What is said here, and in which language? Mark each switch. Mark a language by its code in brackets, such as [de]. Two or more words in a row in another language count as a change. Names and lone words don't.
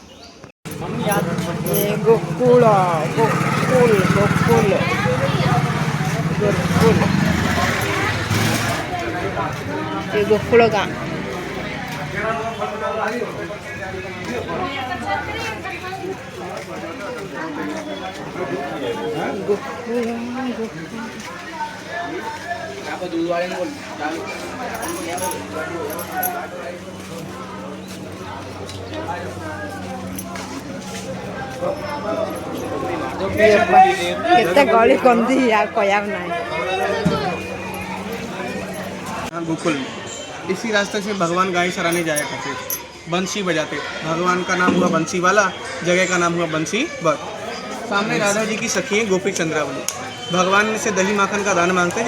[hi] ये गोकुल गोकुल गोकुल गोकुल ये गोकुल गाँ गोकुल दूध वाले ने [or] बोल କେତେ ଗଳି କନ୍ଦି ଆଉ କହିବାର ନାହିଁ। [hi] हाँ गोकुल में इसी रास्ते से भगवान गाय चराने जाया करते थे, बंसी बजाते। भगवान का नाम हुआ बंसी वाला, जगह का नाम हुआ बंसी बर। सामने राधा जी की सखी है गोपी चंद्रावली। भगवान से दही माखन का दान मांगते हैं।